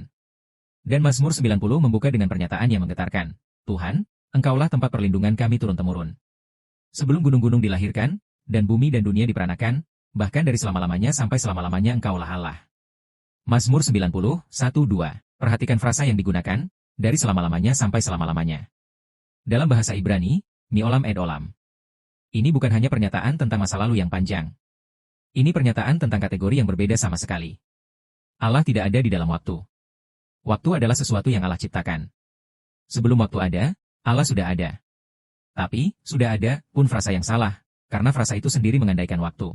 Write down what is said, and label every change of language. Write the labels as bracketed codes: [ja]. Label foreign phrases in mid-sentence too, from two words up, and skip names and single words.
[id] Dan Mazmur 90 membuka dengan pernyataan yang menggetarkan, Tuhan, Engkaulah tempat perlindungan kami turun-temurun. Sebelum gunung-gunung dilahirkan, dan bumi dan dunia diperanakan, bahkan dari selama-lamanya sampai selama-lamanya Engkaulah Allah. Mazmur 90, 1-2. Perhatikan frasa yang digunakan, dari selama-lamanya sampai selama-lamanya. Dalam bahasa Ibrani, [he] מעולם עד עולם. [id] Ini bukan hanya pernyataan tentang masa lalu yang panjang. Ini pernyataan tentang kategori yang berbeda sama sekali. Allah tidak ada di dalam waktu. Waktu adalah sesuatu yang Allah ciptakan. Sebelum waktu ada, Allah sudah ada. Tapi, sudah ada, pun frasa yang salah, karena frasa itu sendiri mengandaikan waktu.